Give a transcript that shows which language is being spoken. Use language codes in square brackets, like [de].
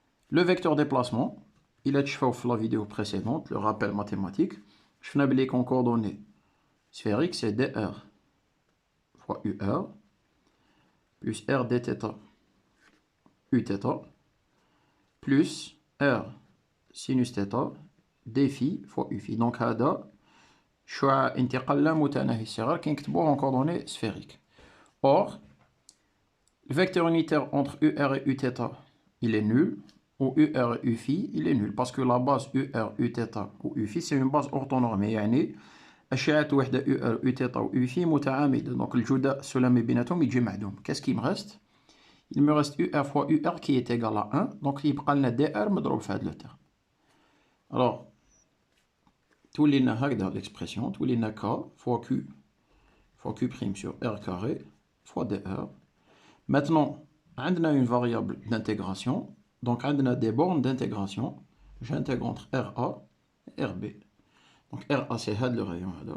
[fr] Le vecteur déplacement, il est fait dans la vidéo précédente, le rappel mathématique. Je fais qu'en coordonnées sphériques, c'est dr fois UR plus R dθ Uθ plus R sinus θ dφ fois Uφ. [ar] Donc, هذا شعاع انتقال لا متناهي الصغر كنكتبوه [fr] en coordonnées sphériques. [ar] Or, [fr] Le vecteur unitaire entre UR et Uθ, il est nul. Ou UR et Uφ, il est nul. Parce que la base UR, Uθ ou Uφ, c'est une base orthonormée. [ar] يعني أشعة وحدة UR, Uθ ou Uφ متعامدة. Donc le الجداء السلمي بيناتهم يجي معدوم. [fr] Qu'est-ce qui me reste? Il me reste UR fois UR qui est égal à 1. Donc il [ar] يبقى لنا [fr] DR مضروب في هذا le terme. [ar] Alors, تولي لنا هكذا l'expression. تولي لنا [fr] K fois Q prime sur R carré fois DR. Maintenant, on a une variable d'intégration. Donc, on a des bornes d'intégration. J'intègre entre RA et RB. Donc, RA, c'est le rayon.